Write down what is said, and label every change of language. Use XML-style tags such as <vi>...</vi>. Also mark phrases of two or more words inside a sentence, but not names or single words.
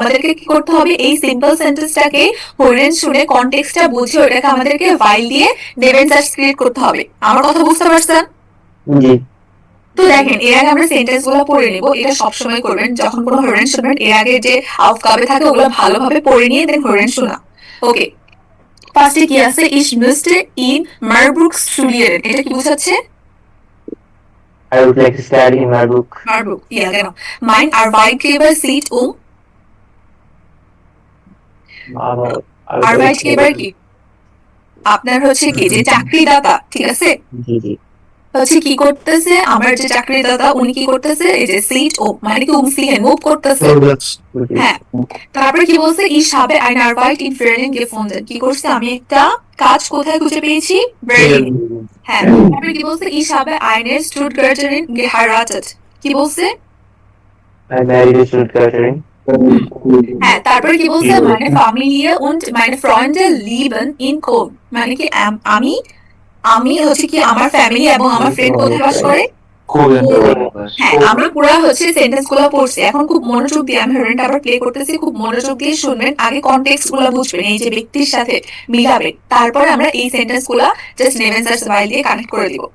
<bn>আমাদেরকে কি করতে হবে, এই সিম্পল সেন্টেন্সটাকে হেরেন্ট শুনে কনটেক্সটটা বুঝে ওটাকে আমাদেরকে ভাইল দিয়ে নেভেন্স ক্রিয়েট করতে হবে। আমার কথা বুঝতে পারছেন? জি। তো দেখেন এর আগে আমরা সেন্টেন্স গুলো পড়ে নিব, এটা সবসময় করবেন যখন কোনো হরেন শুনবেন। এর আগে যে আউফগাবে থাকে ওগুলো ভালোভাবে পড়ে নিয়ে দেন হরেন শোনা। ওকে, ফার্স্টে কি আছে,</bn> <de>ich müsste in Marburg studieren,</de> <bn>এটা কি বোঝাচ্ছে?</bn> <en>I would like to study in Marburg।</en> <bn>Marburg,</bn> <de>ja genau. Mein Arbeitgeber sieht Arbeitgeber</de> <bn>কি আপনার হচ্ছে কি যে চাকরিদাতা, ঠিক আছে? জি জি। হচ্ছে কি করতেছে, আমার যে চাকরিদাতা উনি কি করতেছে, এই যে সিট ও মানে কি umziehen, মুভ করতেছে। হ্যাঁ, তারপরে কি বলছে,</bn> <de>ich habe eine Arbeit in Berlin gefunden,</de> <bn>কি করছে, আমি একটা কাজ কোথায় খুঁজে পেয়েছি, বার্লিন। হ্যাঁ, তারপরে কি বলছে,</bn> <de>ich habe eine Stuttgarterin geheiratet,</de> <bn>কি বলছে,</bn> <en>I married a Stuttgarterin।</en> <bn>হ্যাঁ, তারপরে কি বলছে,</bn> <de>meine Familie und meine Freunde leben in Köln,</de> <bn>মানে কি আমি হচ্ছে কি আমার ফ্যামিলি এবং আমার ফ্রেন্ড কোথায় বাস করে, হ্যাঁ, আমরা পুরো হচ্ছে সেন্টেন্স গুলো পড়ছি। এখন খুব মনোযোগ দিয়ে আমি হরেনটা আবার প্লে করতেছি, খুব মনোযোগ দিয়ে শুনবেন। আগে কনটেক্সট গুলো বুঝবেন, এই যে ব্যক্তির সাথে মিলাবেন, তারপরে আমরা এই সেন্টেন্স গুলা জাস্ট নেভেন সার্চ ভাইল দিয়ে কানেক্ট করে দিব।</bn>